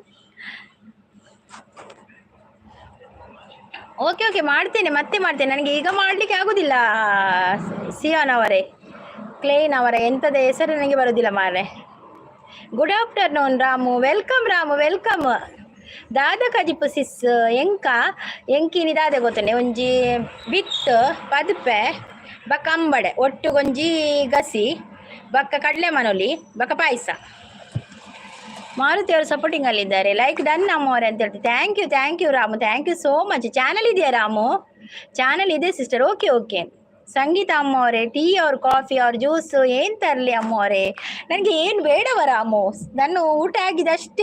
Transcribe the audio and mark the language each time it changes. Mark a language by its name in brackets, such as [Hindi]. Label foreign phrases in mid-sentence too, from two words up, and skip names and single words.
[English] okay okay [Kannada] ಮಾಡ್ತೇನೆ, ಮತ್ತೆ ಮಾಡ್ತೇನೆ. ನನಗೆ ಈಗ ಮಾಡಲಿಕ್ಕೆ ಆಗೋದಿಲ್ಲ ಸಿಯಾನ್ ಅವರೇ, ಕ್ಲೇನ್ ಅವರ ಎಂಥದ ಹೆಸರು ನನಗೆ ಬರೋದಿಲ್ಲ ಮಾರೆ. [English] good afternoon Ramu, welcome Ramu, welcome. [Tulu] ದಾದ ಕಜಿಪು ಸಿಸ್ ಎಂಕಿನಿ ದಾದ ಗೊತ್ತನೆ ಒಂಜಿ ಬಿತ್ತು ಪದುಪೆ ಬಕ್ಕ ಅಂಬಡೆ ಒಟ್ಟು ಗೊಂಜಿ ಗಸಿ ಬಕ್ಕ ಕಡಲೆ ಮನೋಲಿ ಬಕ್ಕ ಪಾಯಸ. [Kannada] ಮಾರುತಿ ಅವರು ಸಪೋರ್ಟಿಂಗ್ ಅಲ್ಲಿದ್ದಾರೆ. [English] like done [Kannada] ಅಮ್ಮವ್ರೆ ಅಂತ ಹೇಳ್ತೀವಿ. [English] thank you Ramu, thank you so much. [Kannada] ಚಾನಲ್ ಇದೆಯಾ ರಾಮು? ಚಾನಲ್ ಇದೆ ಸಿಸ್ಟರ್. [English] okay okay. [Kannada] ಸಂಗೀತ ಅಮ್ಮವರೇ ಟೀ ಅವ್ರ ಕಾಫಿ ಅವ್ರ ಜ್ಯೂಸು ಏನು ತರಲಿ ಅಮ್ಮವರೇ? ನನಗೆ ಏನು ಬೇಡವ ರಾಮು, ನಾನು ಊಟ ಆಗಿದಷ್ಟೇ.